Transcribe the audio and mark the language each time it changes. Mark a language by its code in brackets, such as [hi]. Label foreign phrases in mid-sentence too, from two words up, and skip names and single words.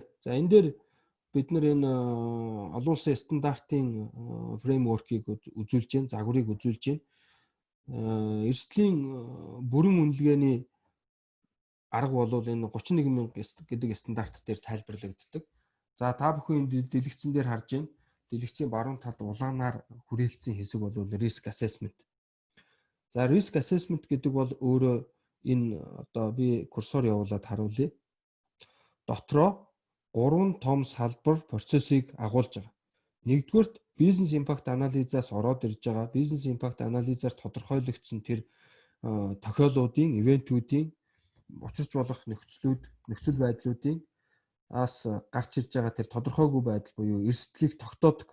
[mn] За энэ дээр бид нар энэ олон улсын стандартын фреймворкийг үзүүлж байна, загварыг үзүүлж байна. Эрсдлийн бүрэн үнэлгээний арга бол энэ 31,000 гэдэг стандарт дээр тайлбарлагддаг. За та бүхэн энэ дэлгэцэн дээр харж байна. Дэлгэцийн баруун талд улаанаар хүрээлцсэн хэсэг бол [en] risk assessment. [mn] За [en] risk assessment [mn] гэдэг бол өөрөө энэ одоо би курсор явуулаад харуулъя. Дотроо 3 том салбар процессыг агуулж байгаа. Нэгдүгürt бизнес импакт анализаас ороод ирж байгаа. Бизнес импакт анализаар тодорхойлогдсон тэр тохиолдлуудын, ивентүүдийн учирч болох нөхцөл байдлуудын гарч ирж байгаа тэр тодорхойгүй байдал буюу эрсдлийг тогтоодог.